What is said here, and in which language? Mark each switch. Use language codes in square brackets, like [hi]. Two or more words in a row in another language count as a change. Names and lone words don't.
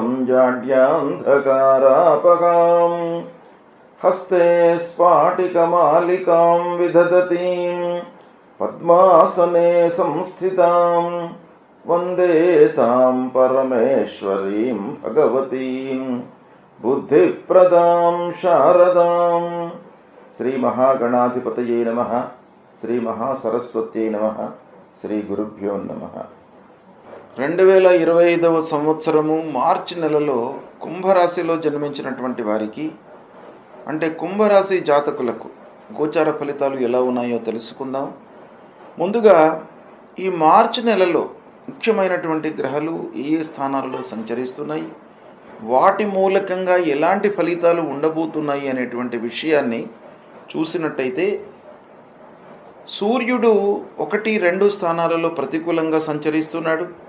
[sa] जाड्यान्धकारापगां हस्ते स्फाटिकमालिकां विदधतीं पद्मासने संस्थितां वन्दे तां परमेश्वरीं भगवतीं बुद्धिप्रदां शारदां। श्री महागणाधिपतये नमः। श्री महासरस्वत्यै नमः। శ్రీ గురుభ్యో నమః. [te] 2025వ సంవత్సరము మార్చి నెలలో కుంభరాశిలో జన్మించినటువంటి వారికి, అంటే కుంభరాశి జాతకులకు గోచార ఫలితాలు ఎలా ఉన్నాయో తెలుసుకుందాం. ముందుగా ఈ మార్చి నెలలో ముఖ్యమైనటువంటి గ్రహాలు ఏ స్థానాల్లో సంచరిస్తున్నాయి, వాటి మూలకంగా ఎలాంటి ఫలితాలు ఉండబోతున్నాయి అనేటువంటి విషయాన్ని చూసినట్టయితే, సూర్యుడు 1, 2 స్థానాలలో ప్రతికూలంగా సంచరిస్తున్నాడు.